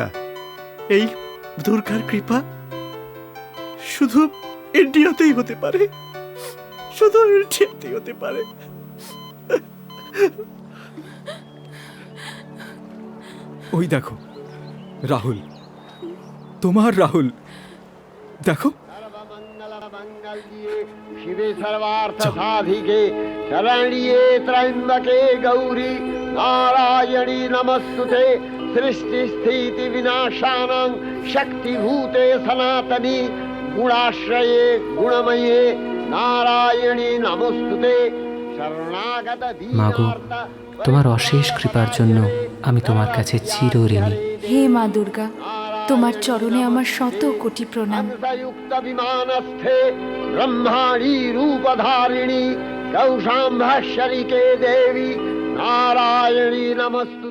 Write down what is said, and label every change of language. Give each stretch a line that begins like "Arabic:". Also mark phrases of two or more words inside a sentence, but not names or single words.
Bangla: এই দুর্গার কৃপা শুধু ইন্ডিয়াতেই হতে পারে, শুধু ইন্ডিয়াতেই হতে পারে। ওই দেখো রাহুল, তোমার রাহুল, দেখো।
Sanskrit: শিবে সর্বার্থ সাধিকে শরণ্যে ত্র্যম্বকে গৌরী নারায়ণী নমস্তুতে। সৃষ্টি স্থিতি বিনাশানাং শক্তিভূতে সনাতনী গুণাশ্রয়ে গুণময়ে নারায়ণী নমস্তুতে। শরণাগত
Bangla: মাগো, তোমার অশেষ কৃপার জন্য আমি তোমার কাছে চিরঋণী। হে মা দুর্গা, তোমার চরণে আমার শত কোটি প্রণাম।
Sanskrit: युक्त विमानस्थे ब्रह्माणी रूपधारिणी कौशाम्भशरिके देवी नारायणी नमस्तुते।